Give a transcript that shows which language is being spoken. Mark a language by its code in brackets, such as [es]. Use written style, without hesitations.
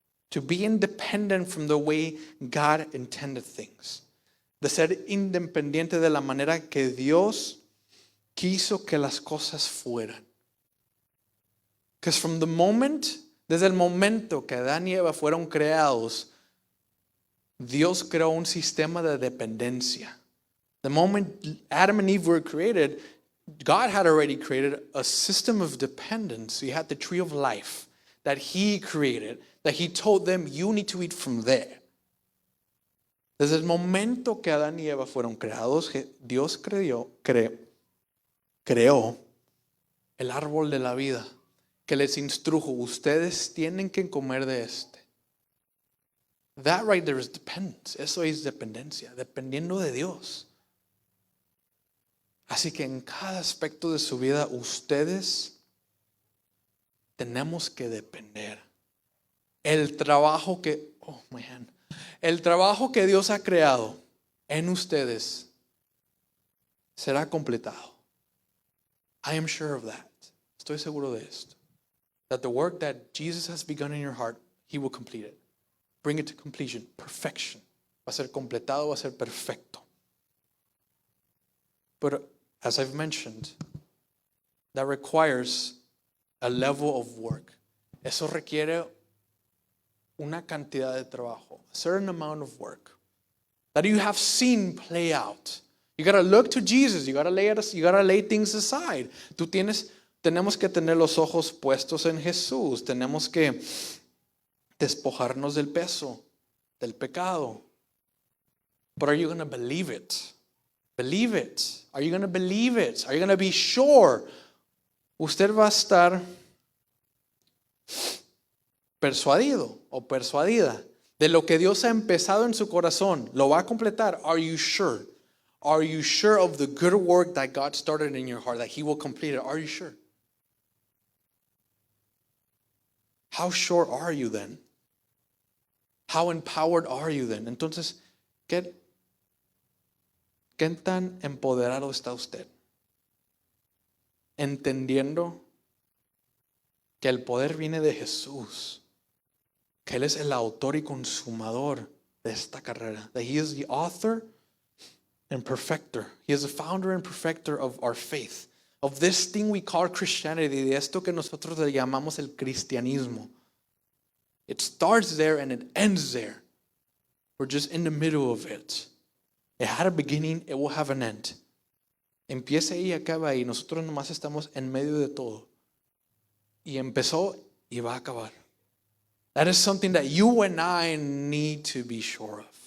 [en] To be independent from the way God intended things. [es] De ser independiente de la manera que Dios quiso que las cosas fueran. [en] Because from the moment, [es] desde el momento que Adán y Eva fueron creados, Dios creó un sistema de dependencia. [en] The moment Adam and Eve were created, God had already created a system of dependence. He had the tree of life that He created, that He told them, you need to eat from there. [es] Desde el momento que Adán y Eva fueron creados, Dios creó el árbol de la vida, que les instrujo, ustedes tienen que comer de este. [en] That right there is dependence. [es] Eso es dependencia, dependiendo de Dios. Así que en cada aspecto de su vida, ustedes tenemos que depender. El trabajo que Dios ha creado en ustedes será completado. [en] I am sure of that. [es] Estoy seguro de esto. [en] That the work that Jesus has begun in your heart, He will complete it. Bring it to completion, perfection. [es] Va a ser completado, va a ser perfecto. [en] But as I've mentioned, that requires a level of work. [es] Eso requiere una cantidad de trabajo, [en] a certain amount of work that you have seen play out. You got to look to Jesus. You got to lay things aside. [es] Tenemos que tener los ojos puestos en Jesús. Tenemos que despojarnos del peso, del pecado. [en] But are you going to believe it? Believe it. Are you going to believe it? Are you going to be sure? [es] Usted va a estar persuadido o persuadida de lo que Dios ha empezado en su corazón. ¿Lo va a completar? [en] Are you sure? Are you sure of the good work that God started in your heart, that He will complete it? Are you sure? How sure are you then? How empowered are you then? [es] Entonces, ¿qué tan empoderado está usted? Entendiendo que el poder viene de Jesús, que Él es el autor y consumador de esta carrera, [en] that He is the author and perfecter. He is the founder and perfecter of our faith, of this thing we call Christianity, [es] de esto que nosotros le llamamos el cristianismo. [en] It starts there and it ends there. We're just in the middle of it. It had a beginning, it will have an end. [es] Empieza y acaba ahí. Nosotros nomás estamos en medio de todo. Y empezó y va a acabar. [en] That is something that you and I need to be sure of.